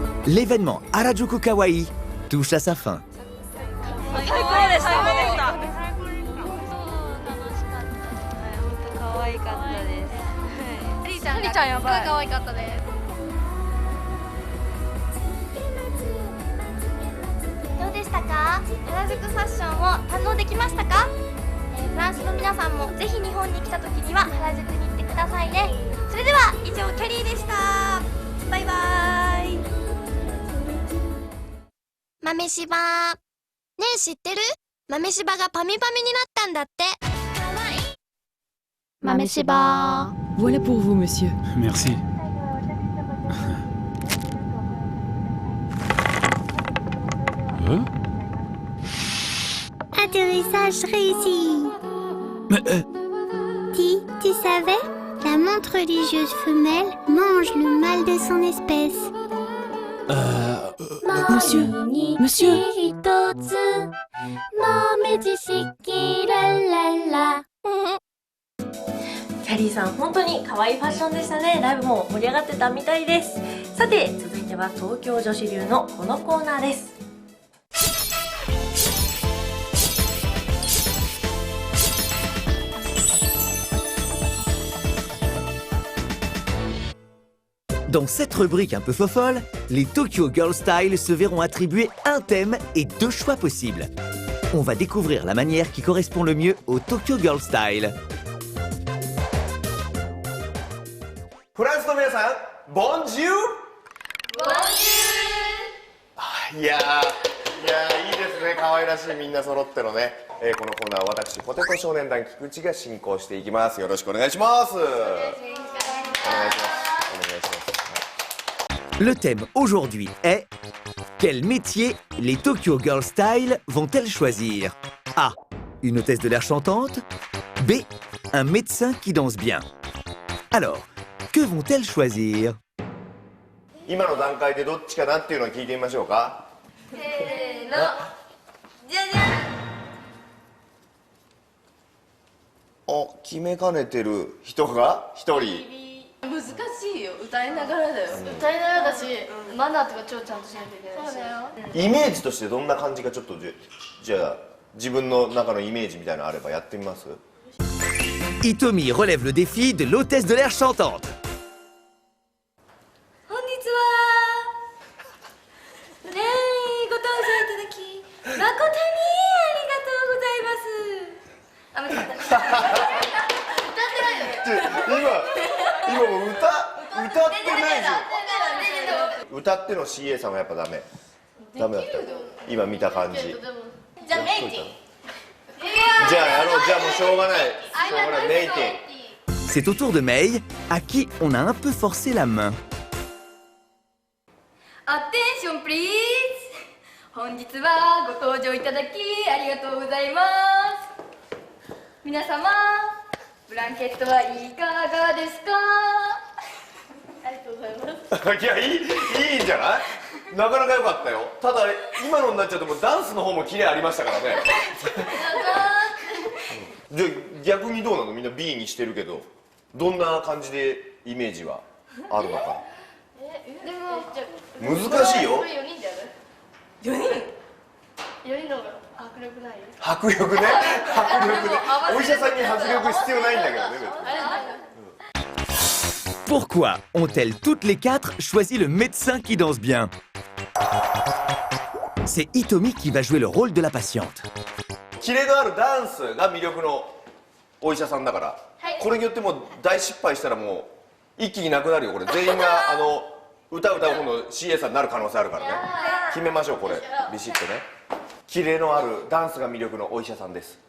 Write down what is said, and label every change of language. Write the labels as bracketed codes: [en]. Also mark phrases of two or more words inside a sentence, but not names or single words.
[fr] l'événement Harajuku Kawaii touche à sa fin. [ja] 最高でした。可愛かったです。ハリーちゃんがやばい可愛かったです。どうでしたか？原宿ファッションを堪能できましたか？フランスの皆さんもぜひ日本に来た時には原宿に行ってくださいね。それでは以上キャリーでした。バイバイ。豆柴ねえ知ってる？豆柴がパミパミになったんだって。豆柴 [fr] Voilà pour vous, monsieur. Merci. Atterrissage réussi. Tu savais? La montre religieuse femelle mange le mâle de son espèce. Monsieur, monsieur. [ja] キャリーさん本当に可愛いファッションでしたね。ライブも盛り上がってたみたいです。さて続いては東京女子流のこのコーナーです。 [fr] Dans cette rubrique un peu fofolle, les Tokyo Girl Style se verront attribuer un thème et 2 choix possibles. On va découvrir la manière qui correspond le mieux au Tokyo Girl Style. [ja] フランスの皆さん、ボンジュール。いやいいですね。可愛らしいみんな揃ってのね、このコーナーは私ポテト少年団菊池が進行していきます。よろしくお願いします。お願いします。お願いします。 [fr] Le thème aujourd'hui est quel métier les Tokyo Girl Style vont-elles choisir? A. Une hôtesse de l'air chantante. B. Un médecin qui danse bien. Alors, que vont-elles choisir? [ja] 今の段階でどっちかなっていうのを聞いてみましょうか。せーの。じゃじゃん。お、決めかねてる人が一人。難しいよ。歌いながらだよ。歌いながらだし、マナーとか超ちゃんとしなきゃいけないし。そうだよ。イメージとしてどんな感じかちょっとじゃあ自分の中のイメージみたいなのあればやってみます。 [fr] Hitomi relève le défi de l'hôtesse de l'air chantante. [ja] こんにちは。ねえ、ご登場いただき誠にありがとうございます。あ、間違った。今も歌ってないぞ。歌っての CA さんはやっぱダメだった今見た感じ。じゃあメイティン。じゃあやろう。じゃあもうしょうがないメイティン。 [fr] C'est au tour de Mei, à qui on a un peu forcé la main. [en] Attention please。 [ja] 本日はご登場いただきありがとうございます。皆様。ブランケットはいかがですか？ありがとうございます。いやいいんじゃない？なかなか良かったよ。ただ今のになっちゃうともうダンスの方もキレありましたからね。じゃあ逆にどうなの？みんな B にしてるけど、どんな感じでイメージはあるのか。でも難しいよ。これ4人でやる？4人の方が。迫力ない？迫力ね。迫力ね。お医者さんに迫力必要ないんだけどね。 [fr] Pourquoi ont-elles toutes les 4 choisi le médecin qui danse bien? C'est Hitomi qui va jouer le rôle de la patiente. [ja] キレのあるダンスが魅力のお医者さんだから、これによってもう大失敗したらもう一気になくなるよ。これ全員が歌う方の CA さんになる可能性あるからね。決めましょうこれビシッとね。 キレのあるダンスが魅力のお医者さんです。